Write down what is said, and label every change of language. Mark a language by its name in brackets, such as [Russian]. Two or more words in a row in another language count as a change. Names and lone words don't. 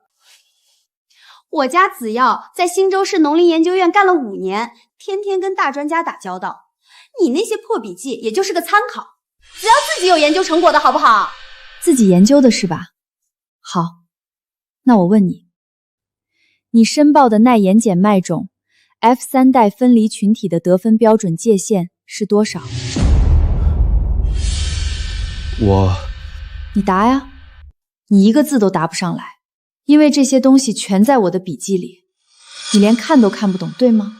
[Chinese] 我家子耀在新州市農林研究院幹了5年，天天跟大專家打交道。你那些破筆記也就是個參考，子耀自己有研究成果的好不好？自己研究的是吧？好，那我問你，你申報的耐鹽鹼麥種 F3代分離群體的得分標準界限是多少？你答呀，你一個字都答不上來，因為這些東西全在我的筆記裡，你連看都看不懂，對嗎？